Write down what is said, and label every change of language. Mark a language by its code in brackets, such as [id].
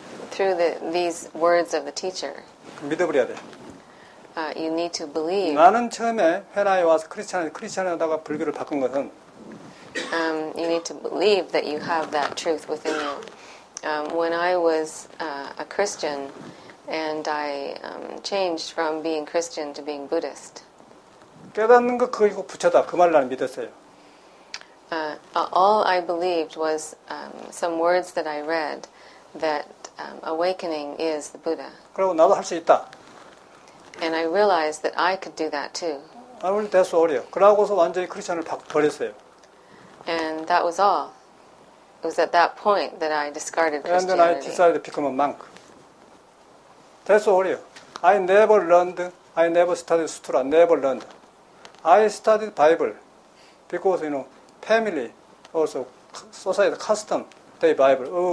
[en] Through these words of the teacher, [ko] 믿어버려야 돼. [en] you need to believe. [ko] 나는 처음에 헤라에 와서 크리스찬하다가 불교를 바꾼 것은 [en] You need to believe that you have that truth within you. When I was a Christian and I changed from being Christian to being Buddhist, [ko] 깨닫는 거 그거 부처다. 그 말을 나는 믿었어요. [en] all I believed was some words that I read that awakening is the Buddha. [ko] 그리고 나도 할 수 있다. [en] And I realized that I could do that too. [ko] 아무리 대수 어려. 그러고서 완전히 크리스찬을 버렸어요. [en] And that was all. It was at that point that I discarded And then I Christianity. decided to become a monk. [ko] 대수 어려. [en] I never learned. I never studied sutra. Never learned. I studied Bible because family also society custom they Bible.